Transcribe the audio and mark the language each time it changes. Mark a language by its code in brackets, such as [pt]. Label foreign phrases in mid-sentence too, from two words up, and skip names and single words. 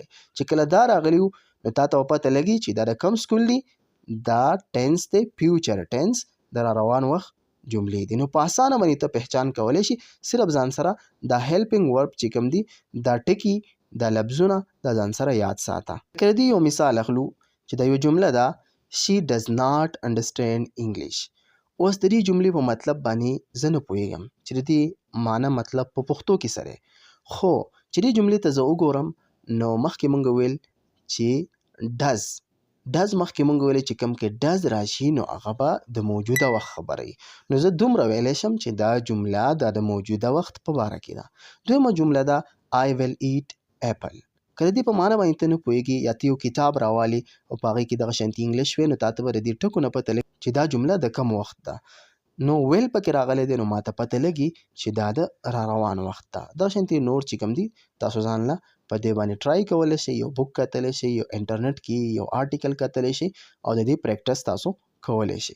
[ps] چې کله دا راغلی نو تا ته به پته لګي چې دا د کوم سکول دی، دا ټینس دی [en] future tense [ps] د را روان وخت جملې دي. نو په اسانه باندې ته پہچان کولی شي. صرف ځان سره دا [en] helping verb [ps] چې کوم دي دا ټکي دا لفظونه دا ځان سره یاد ساته. که دې یو مثال اخلو چې دا یو جمله ده [en] she does not understand English. [ps] اوس د دې جملې په مطلب باندې زه نه پوهیږم چې د دې معنی مطلب په پښتو کې څه دی، خو چې دې جملې ته زه وګورم نو مخکې مونږ ویل چې ډز مخکې مونږ ویلې چې کوم کې ډز راشي نو هغه به د موجوده وخت خبره وي. نو زه دومره ویلی شم چې دا جمله دا د موجوده وخت په باره کې ده. دویمه جمله ده [en] I will eat apple. [ps] که د دې په معنی باندې ته نه پوهیږي یا ته یو کتاب راوالې او په هغې کې دغه شانتي انګلیش وی نو تا ته به د دې ټکو نه پته لګي چې دا جمله د کم وخت ده. نو ویل پکې راغلی دی نو ماته پته لګي چې دا د را روان وخت ده. دغه شانتي نور چې کوم دي تاسو ځان له په دې باندې ټرای کولی شئ، یو بک کتلی شئ، یو انټرنیټ کې یو آرټیکل کتلی شئ او د دې پریکټس تاسو کولی شئ.